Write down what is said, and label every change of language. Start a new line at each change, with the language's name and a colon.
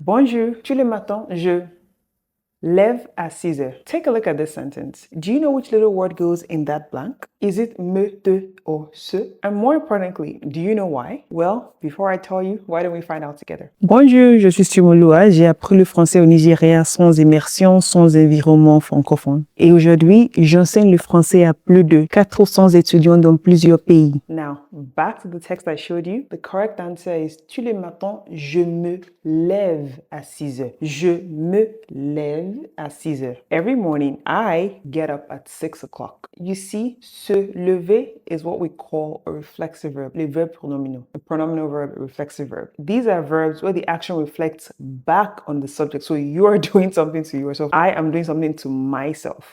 French: Bonjour, tous les matins, je lève à 6 heures.
English: Take a look at this sentence. Do you know which little word goes in that blank? Is it me, te, or ce? And more importantly, do you know why? Well, before I tell you, why don't we find out together?
French: Bonjour, je suis Stimoloa. J'ai appris le français au Nigeria sans immersion, sans environnement francophone. Et aujourd'hui, j'enseigne le français à plus de 400 étudiants dans plusieurs pays.
English: Now, back to the text I showed you. The correct answer is
French: tous les matins, je me lève à 6 heures. Je me lève à 6 heures.
English: Every morning, I get up at 6 o'clock. You see, se lever is what we call a reflexive verb,
French: les verbes pronominaux.
English: A pronominal verb, a reflexive verb. These are verbs where the action reflects back on the subject. So you are doing something to yourself. I am doing something to myself.